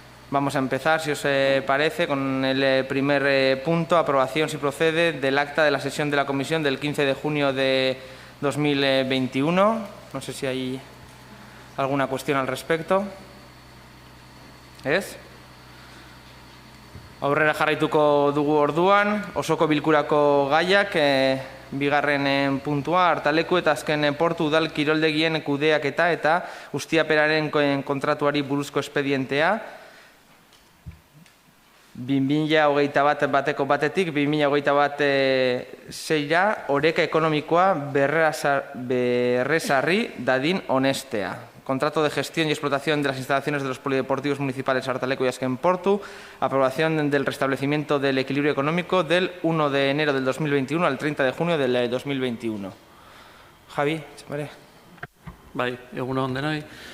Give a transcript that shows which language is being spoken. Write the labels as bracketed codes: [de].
[es] Vamos a empezar, si os parece, con el primer punto, aprobación, si procede, del acta de la sesión de la comisión del 15 de junio de 2021. No sé si hay alguna cuestión al respecto. [eu] Ez? Aurrera jarraituko dugu orduan, osoko bilkurako gaiak, bigarren puntua, hartaleku eta azken portu udal kiroldegien kudeaketa eta ustiaperaren kontratuari buruzko espedientea, 2021 bateko batetik, 2021 zeira, oreka ekonomikoa berrezarri dadin honestea. [es] Contrato de gestión y explotación de las instalaciones de los polideportivos municipales Hartaleku y Azken Portu, aprobación del restablecimiento del equilibrio económico del 1 de enero del 2021 al 30 de junio del 2021. Javi, ¿vale? [eu] Bai, egunon denoi.